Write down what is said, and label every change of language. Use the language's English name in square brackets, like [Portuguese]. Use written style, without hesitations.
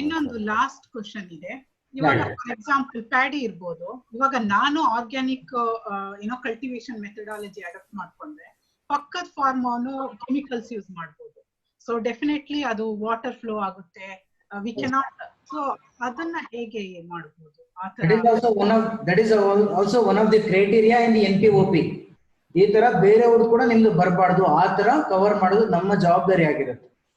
[Kannada] ಇನ್ನೊಂದು last question ಇದೆ. ಇವಾಗ ಫಾರ್ ಎಕ್ಸಾಂಪಲ್ ಪ್ಯಾಡಿ ಇರ್ಬೋದು. ಇವಾಗ ನಾನು ಆರ್ಗ್ಯಾನಿಕ್ ಕಲ್ಟಿವೇಶನ್ ಮೆಥಡಾಲಜಿ ಅಡಾಪ್ಟ್ ಮಾಡ್ಕೊಂಡ್ರೆ ಪಕ್ಕದ ಫಾರ್ಮ್ ಅವನು ಕೆಮಿಕಲ್ಸ್ ಯೂಸ್ ಮಾಡ್ಬೋದು. ಸೊ ಡೆಫಿನೆಟ್ಲಿ ಅದು ವಾಟರ್ ಫ್ಲೋ ಆಗುತ್ತೆ, [English] We cannot. [Kannada] ಸೊ ಅದನ್ನ ಹೇಗೆ ಮಾಡಬಹುದು? [English] That is also one of the criteria in the NPOP. [Kannada] ಈ ತರ ಬೇರೆಯವ್ರು ಕೂಡ ನಿಮ್ದು ಬರಬಾರ್ದು, ಆ ತರ ಕವರ್ ಮಾಡೋದು ನಮ್ಮ ಜವಾಬ್ದಾರಿ ಆಗಿರುತ್ತೆ.